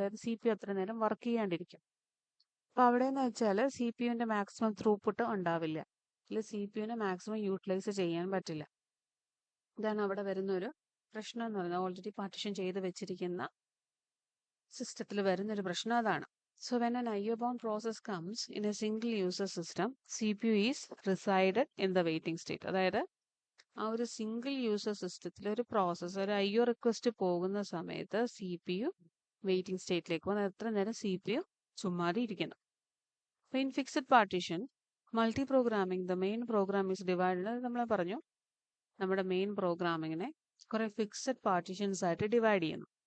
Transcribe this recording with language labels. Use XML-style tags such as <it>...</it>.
<ml>അതായത് CPU അത്ര നേരം വർക്ക് ചെയ്യാണ്ടിരിക്കും. അപ്പോൾ അവിടെ എന്ന് വെച്ചാൽ CPUവിൻ്റെ മാക്സിമം ത്രൂപുട്ട് ഉണ്ടാവില്ല, അല്ലെങ്കിൽ CPUവിനെ മാക്സിമം യൂട്ടിലൈസ് ചെയ്യാൻ പറ്റില്ല. ഇതാണ് അവിടെ വരുന്ന ഒരു പ്രശ്നം എന്ന് പറയുന്നത്. ഓൾറെഡി പാർട്ടീഷൻ ചെയ്ത് വെച്ചിരിക്കുന്ന സിസ്റ്റത്തിൽ വരുന്നൊരു പ്രശ്നം അതാണ്.</ml> <en>So when an IO bound process comes in a single user system, CPU is resided in the waiting state.</en> <ml>അതായത് ആ ഒരു സിംഗിൾ യൂസർ സിസ്റ്റത്തിൽ ഒരു പ്രോസസ്സ്, ഒരു IO റിക്വസ്റ്റ് പോകുന്ന സമയത്ത് CPU വെയിറ്റിംഗ് സ്റ്റേറ്റിലേക്ക് പോകുന്നത്. എത്ര നേരം CPU ചുമ്മാതെ ഇരിക്കണം. അപ്പോൾ</ml> <en>In fixed partition multi programming the main program is divided.</en> <ml>നമ്മൾ പറഞ്ഞു, നമ്മുടെ മെയിൻ പ്രോഗ്രാമിങ്ങിനെ കുറെ ഫിക്സഡ് പാർട്ടീഷൻസ് ആയിട്ട് ഡിവൈഡ് ചെയ്യുന്നു.</ml>